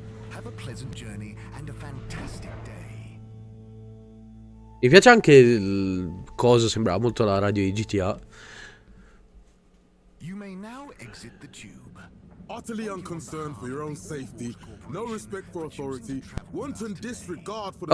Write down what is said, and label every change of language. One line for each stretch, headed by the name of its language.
English: Have a pleasant journey and a fantastic day.
Italian: Mi piace anche il coso, sembrava molto la radio di GTA.
English: You may now exit the tube. Utterly unconcerned for your own safety, no respect for authority, wanton disregard for the...